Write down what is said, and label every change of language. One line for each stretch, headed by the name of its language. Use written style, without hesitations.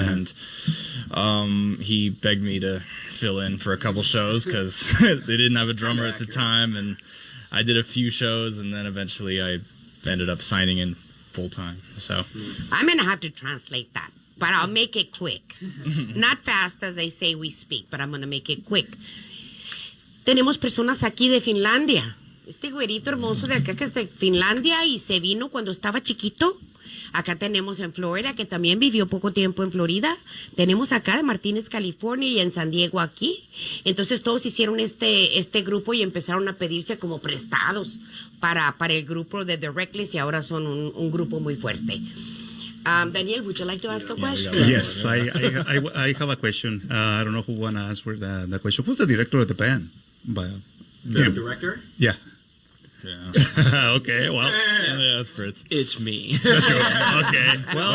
English: And he begged me to fill in for a couple shows because they didn't have a drummer at the time, and I did a few shows, and then eventually I ended up signing in full time. So I'm gonna have to translate that, but I'll make it quick. Not fast as they say we speak, but I'm gonna make it quick.
Spanish: Tenemos personas aquí de Finlandia. Este güerito hermoso de acá que es de Finlandia y se vino cuando estaba chiquito. Acá tenemos en Florida, que también vivió poco tiempo en Florida. Tenemos acá de Martínez, California, y en San Diego aquí. Entonces todos hicieron este grupo y empezaron a pedirse como prestados para el grupo de The Reckless, y ahora son un grupo muy fuerte.
English: Daniel, would you like to ask a question? Yes, I have a question. I don't know who want to answer the question. Who's the director of the band? The director? Yeah. yeah, Okay, well, yeah, that's Fritz. It's me. that's your, okay. Well,